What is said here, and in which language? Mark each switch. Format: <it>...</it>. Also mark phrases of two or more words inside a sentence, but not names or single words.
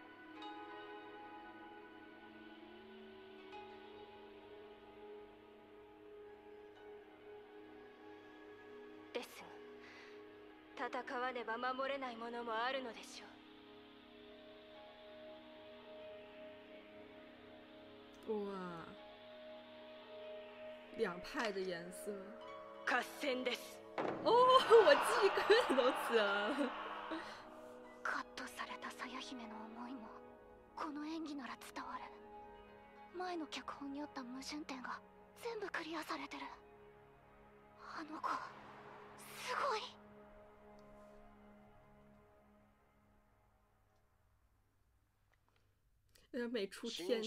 <ja>ですが、戦わねば守れないものもあるのでしょう。</ja> <zh>哇，两派的颜色。</zh> <ja>合戦です。</ja> <zh>哦，我鸡皮疙瘩都起来了。</zh> <ja>カットされた鞘姫の思いもこの演技なら伝わる。前の脚本にあった矛盾点が全部クリアされてる。あの子すごい。美出天</ja>